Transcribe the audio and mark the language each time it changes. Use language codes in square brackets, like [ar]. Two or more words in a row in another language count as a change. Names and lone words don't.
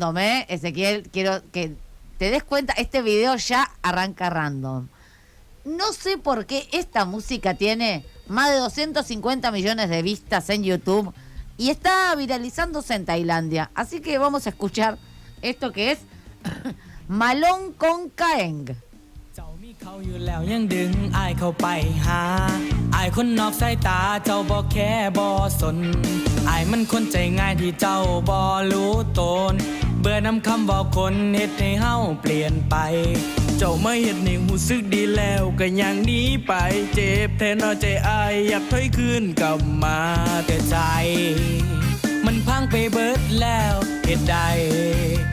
[es] random, Ezequiel, quiero que te des cuenta, este video ya arranca random. No sé por qué esta música tiene más de 250 millones de vistas en YouTube y está viralizándose en Tailandia. Así que vamos a escuchar esto que es Malong Kong Kaeng. [tts] เจ้ามีเขาอยู่แล้วยังดึงอายเข้าไปหาอายคนนอกสายตาเจ้าบ่แค่บ่สนอายมันคนใจง่ายที่เจ้าบ่รู้ตนเบื่อนำคำบอกคนเฮ็ดให้เฮาเปลี่ยนไปเจ้ามาเฮ็ดให้รู้สึกดีแล้วก็ยังหนีไปเจ็บแท้น้อใจอายอยากถอยคืนกลับมาแต่ใจมันพังไปเบิดแล้วเฮ็ดใด